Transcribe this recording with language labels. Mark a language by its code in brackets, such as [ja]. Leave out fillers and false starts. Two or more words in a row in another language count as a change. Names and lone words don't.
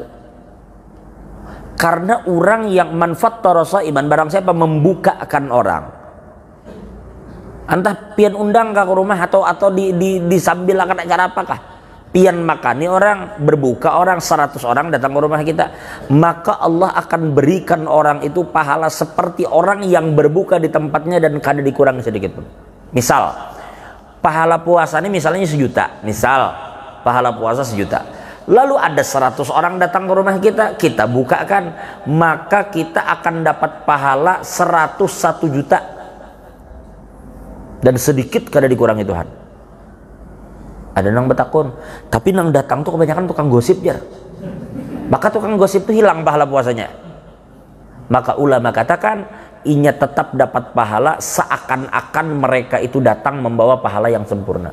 [bjn] Karena orang yang manfaat torosa iman, barang siapa membukakan orang, entah pian undang ke rumah atau di sambil akan acara apakah, pian makani orang, berbuka orang, 100 orang datang ke rumah kita, maka Allah akan berikan orang itu pahala seperti orang yang berbuka di tempatnya dan kada dikurangi sedikit pun. [id] Misal pahala puasa ini misalnya 1 juta, misal pahala puasa 1 juta, lalu ada 100 orang datang ke rumah kita, kita bukakan, maka kita akan dapat pahala 101 juta. [bjn] Dan sedikit kada dikurangi Tuhan. Ada nang betakun, tapi nang datang tuh kebanyakan tukang gosip jar. Maka tukang gosip itu hilang pahala puasanya. Maka ulama katakan inya tetap dapat pahala seakan-akan mereka itu datang membawa pahala yang sempurna.